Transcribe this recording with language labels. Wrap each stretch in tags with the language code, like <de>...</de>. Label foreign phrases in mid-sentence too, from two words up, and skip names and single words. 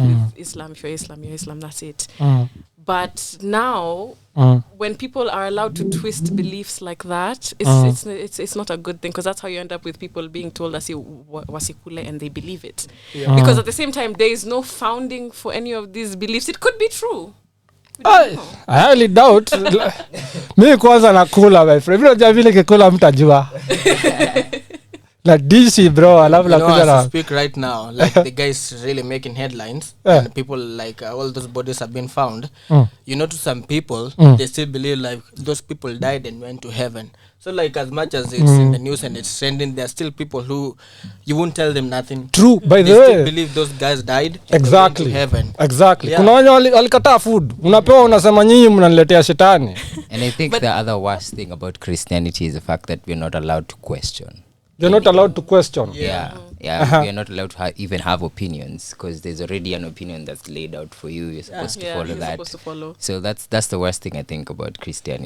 <en>With Islam, if you're Islam, that's it. But now, when people are allowed to twist beliefs like that, it's not a good thing, because that's how you end up with people being told wasikule and they believe it. Because at the same time, there is no founding for any of these beliefs. It could be true. I highly doubt.</en> <sw>Mi kwanza nakula,</sw> <en>my friend.</en> <sw>Vile javile kikula mtajua.</sw> <en>Like DC, bro. I love as I speak right now, like the guys really making headlines, and people like all those bodies have been found. You know, to some people, they still believe like those people died and went to heaven. So like as much as it's in the news and it's trending, there are still people who you won't tell them nothing. True, by the way. They still believe those guys died and exactly went to heaven. Exactly.</en> <sw>Kuna wenye walikataa food. Unapewa unasema nyinyi mnaniletea shetani.</sw> <en>And I think the other worst thing about Christianity is the fact that we're not allowed to question. You're not allowed to question. Yeah. You're not allowed to even have opinions, because there's already an opinion that's laid out for you. You're supposed to follow that. Supposed to follow. So that's the worst thing I think about Christianity.</en>